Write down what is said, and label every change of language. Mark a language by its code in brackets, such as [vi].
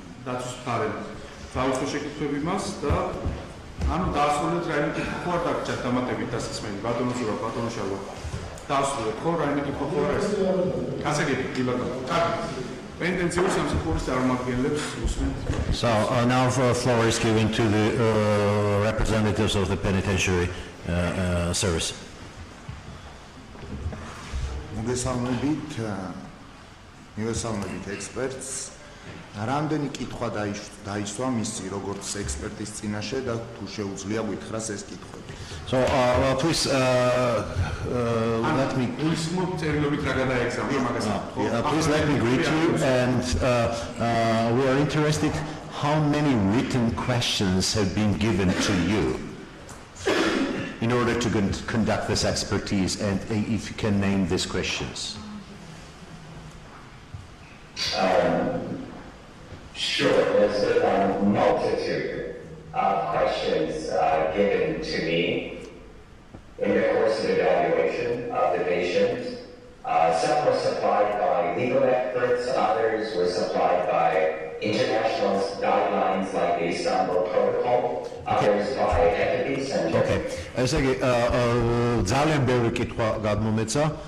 [ka] დაცვის მხარემ თავისუფლ შეკითხვები მას და ანუ დაასრულეთ რაიმე კითხვა ხო არ დაგჭირთ დამატებით დასასმენი ბატონო ზურაბ, ბატონო შალვა. დაასრულეთ ხო რაიმე კითხვა ხო არ არის? გასაგები, კი ბატონო. პენიტენციური სამსახურის წარმომადგენლებს უსმენთ. [en] So now the floor is given to the representatives of the penitentiary service. [ka] მოგესალმებით ექსპერტს. რამდენი კითხვა დაისვა მისი როგორც ექსპერტის წინაშე და თუ შეუძლია გითხრას ეს კითხვები. [en] So please let me please let me greet you, and we are interested how many written questions have been given to you in order to conduct this expertise, and if you can name these questions. Sure, there's a multitude of questions given to me in the course of evaluation of the patient. Some were supplied by legal experts, others were supplied by international guidelines like the Istanbul Protocol, others by entities and... [ka] Okay, ესე იგი, ძალიან ბევრი კითხვა გადმომეცა.